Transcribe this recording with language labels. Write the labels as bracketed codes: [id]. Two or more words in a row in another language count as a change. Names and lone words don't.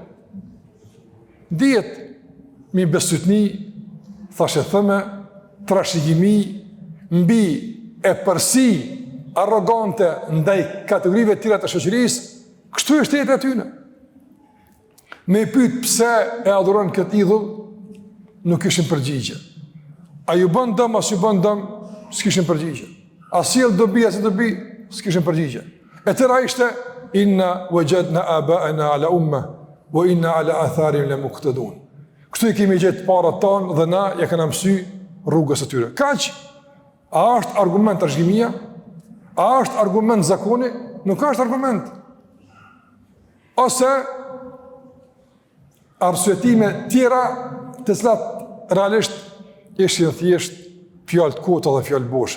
[sq] Dihet mi besytni, thashe thëme, trashëgimi, mbi e përsi arrogante ndaj kategorive tjera të shoqërisë, kështu është jeta e tyre. Me pyet pse e adhuron këtë idhull, nuk kishin përgjigje. A ju bën dëm, as ju bën dëm, s'kishin përgjigje. A sjell dobi, as dobi, s'kishin përgjigje. E tëra ishte [ar] إنا وجدنا آباءنا على أمة وإنا على آثارهم لمقتدون. [sq] Kështu i kemi gjetë parat tanë dhe na ja kena mësy rrugës e tyre. Kaq, a është argument trashëgimia? A është argument zakoni? Nuk është argument. Ose arsyetime tjera të cilat realisht ishin thjesht fjalë të kota dhe fjalë boshe.